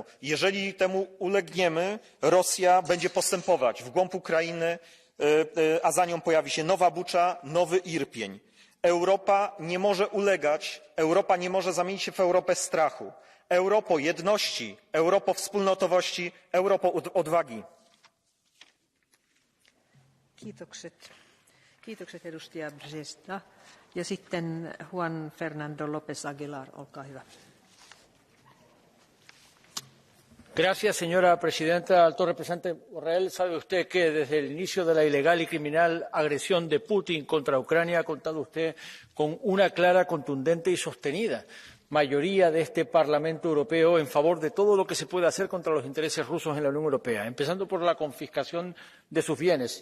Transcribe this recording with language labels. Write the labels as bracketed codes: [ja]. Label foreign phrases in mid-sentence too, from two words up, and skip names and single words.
[pl] Jeżeli temu ulegniemy, Rosja będzie postępować w głąb Ukrainy, a za nią pojawi się nowa Bucza, nowy Irpień. Europa nie może ulegać, Europa nie może zamienić się w Europę strachu. Europo jedności, Europo wspólnotowości, Europo odwagi. [fi] Kiitokset edustaja Brzeźna. Ja sitten Juan Fernando López Aguilar, olkaa hyvä. [es] Gracias, señora presidenta. Alto representante Borrell, sabe usted que desde el inicio de la ilegal y criminal agresión de Putin contra Ucrania ha contado usted con una clara, contundente y sostenida mayoría de este Parlamento Europeo en favor de todo lo que se puede hacer contra los intereses rusos en la Unión Europea, empezando por la confiscación de sus bienes.